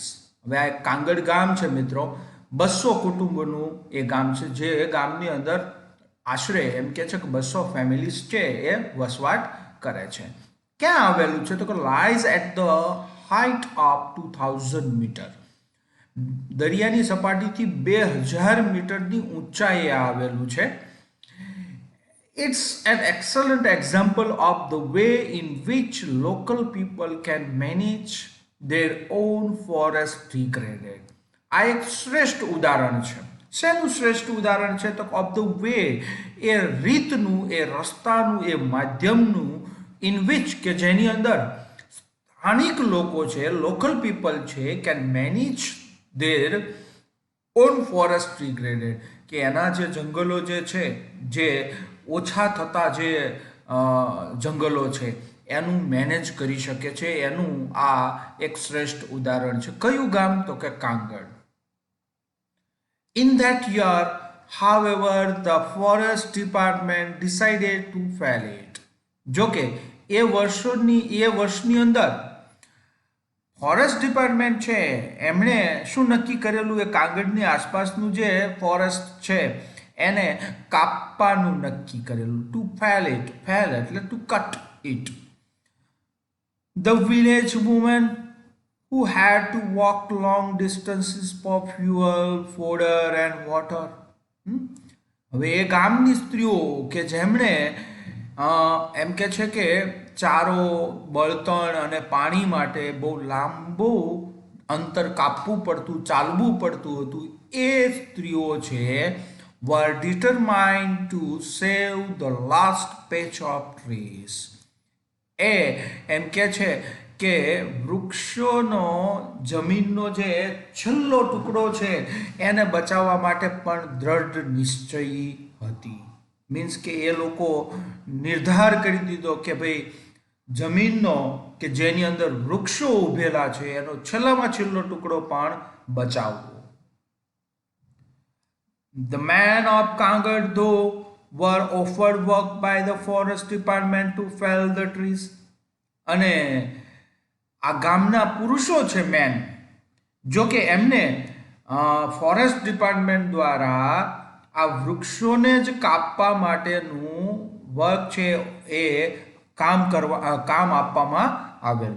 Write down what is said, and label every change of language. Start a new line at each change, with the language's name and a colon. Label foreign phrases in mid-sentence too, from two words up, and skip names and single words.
Gujarati: હવે આ કાંગડ ગામ છે મિત્રો, 200 કુટુંબોનું એ ગામ છે, જે ગામની અંદર આશરે એમ કે છે કે 200 ફેમિલીઝ છે એ વસવાટ કરે છે. ક્યાં આવેલું છે? તો કે
English: lies at the height of 2000 meter,
Gujarati: દરિયાની સપાટીથી 2000 મીટરની ઊંચાઈએ આવેલું છે.
English: It's an excellent example of the way in which local people can manage their own forest degraded.
Gujarati: આ એક શ્રેષ્ઠ ઉદાહરણ છે. શેનું શ્રેષ્ઠ ઉદાહરણ છે? તો
English: of the way,
Gujarati: એ રીતનું, એ રસ્તાનું, એ માધ્યમનું,
English: in which
Gujarati: કે જેની અંદર સ્થાનિક લોકો છે,
English: local people
Gujarati: છે,
English: can manage their own forest degraded,
Gujarati: કે એના જે જંગલો જે છે, જે ઓછા થતા જે જંગલો છે એનું મેનેજ કરી શકે છે. એનું આ એક શ્રેષ્ઠ ઉદાહરણ છે. કયું ગામ? તો કે કાંગડ.
English: In that year, however, the forest department decided to fell it.
Gujarati: જોકે એ વર્ષની અંદર
English: forest department
Gujarati: છે એમણે શું નક્કી કરેલું? એ કાંગડની આસપાસનું જે ફોરેસ્ટ છે એને કાપવાનું નક્કી કરેલું.
English: to fell it, fell એટલે to cut it. The village women who had to walk long distances for fuel, fodder and water.
Gujarati: હવે એ ગામની સ્ત્રીઓ કે જેમણે એમ કે છે કે ચારો, બળતણ અને પાણી માટે બહુ લાંબુ અંતર કાપવું પડતું, ચાલવું પડતું હતું. એ સ્ત્રીઓ છે
English: were determined to save the last patch of trees.
Gujarati: એમ કે છે કે વૃક્ષોનો, જમીનનો જે છેલ્લો ટુકડો છે એને બચાવવા માટે પણ દ્રઢ નિશ્ચયી હતી. મીન્સ કે એ લોકો નિર્ધાર કરી દીધો કે ભાઈ જમીનનો કે જેની અંદર વૃક્ષો ઉભેલા છે એનો છેલ્લામાં છેલ્લો ટુકડો પણ બચાવવો.
English: The men of Kangar, though, were offered work by the forest department to fell the trees.
Gujarati: અને આ ગામના પુરુષો છે મેન, જો કે એમને
English: forest department
Gujarati: દ્વારા આ વૃક્ષોને જ કાપવા માટેનું વર્ક છે એ કામ આપવામાં આવેલું.